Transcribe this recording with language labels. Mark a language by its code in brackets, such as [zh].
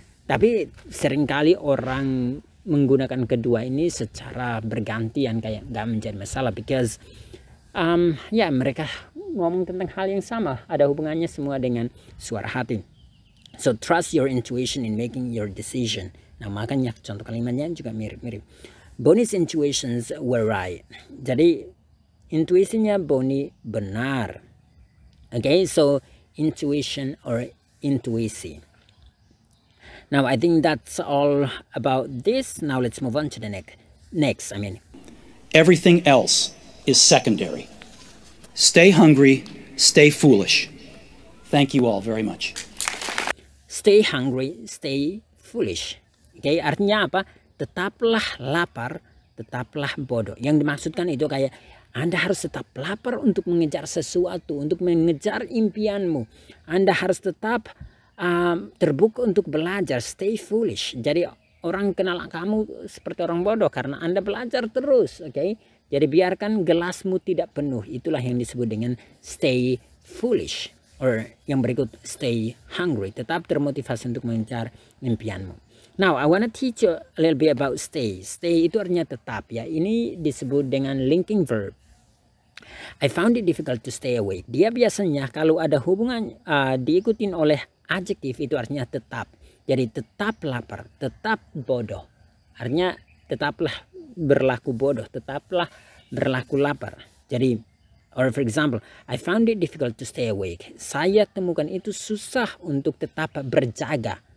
[id] Tapi seringkali orang menggunakan kedua ini secara bergantian, kayak nggak menjadi masalah, because ya mereka ngomong tentang hal yang sama, ada hubungannya semua dengan suara hati. [en] So trust your intuition in making your decision. [id] Nah makanya contoh kalimatnya juga mirip-mirip. [en] Bonnie's intuitions were right. [id] Jadi intuisinya Bonnie benar. [en] Okay, so intuition or intuisi. Now I think that's all about this. Now let's move on to the next. Everything else is secondary. Stay hungry, stay foolish. Thank you all very much. Stay hungry, stay foolish. [id] Okay, artinya apa? Tetaplah lapar, tetaplah bodoh. Yang dimaksudkan itu kayak Anda harus tetap lapar untuk mengejar sesuatu, untuk mengejar impianmu. Anda harus tetap terbuka untuk belajar, stay foolish. Jadi orang kenal kamu seperti orang bodoh karena Anda belajar terus, oke? Jadi biarkan gelasmu tidak penuh. Itulah yang disebut dengan stay foolish. Or yang berikut, stay hungry. Tetap termotivasi untuk mengejar impianmu. [en] Now, I want to teach you a little bit about stay. [id] Stay itu artinya tetap ya. Ini disebut dengan linking verb. [en] I found it difficult to stay awake. [id] Dia biasanya kalau ada hubungan diikutin oleh adjektif itu artinya tetap. Jadi tetap lapar, tetap bodoh. Artinya tetaplah berlaku bodoh, tetaplah berlaku lapar. [en] Jadi, or for example, I found it difficult to stay awake. [id] Saya temukan itu susah untuk tetap berjaga.